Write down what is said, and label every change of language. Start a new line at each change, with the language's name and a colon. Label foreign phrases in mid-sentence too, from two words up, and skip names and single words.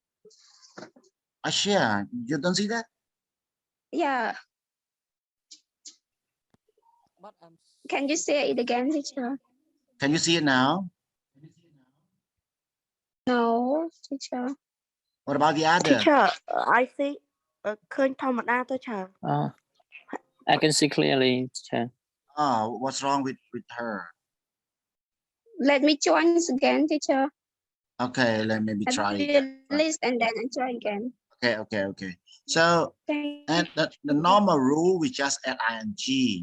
English: Ashia, you don't see that? Yeah. But I'm Can you say it again, teacher? Can you see it now? No, teacher. What about the other? I see
Khmer: ឃើញធម្មតាទៅចា
English: I can see clearly, sir. Oh, what's wrong with her? Let me join again, teacher. Okay, let me Let try me again. list and then I try again. Okay. So, Thank and the normal rule, we just add ing.